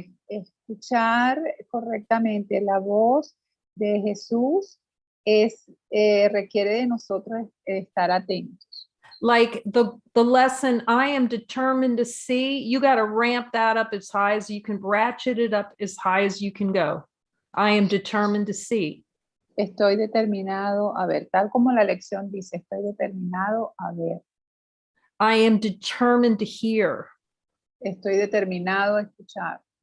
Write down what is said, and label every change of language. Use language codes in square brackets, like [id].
[es] Escuchar correctamente la voz de Jesús requiere de nosotros estar atentos. [en] Like the lesson, I am determined to see, you got to ramp that up as high as you can, ratchet it up as high as you can go. I am determined to see. [es] Estoy determinado a ver, tal como la lección dice, estoy determinado a ver. [en] I am determined to hear. [es] Estoy determinado a escuchar.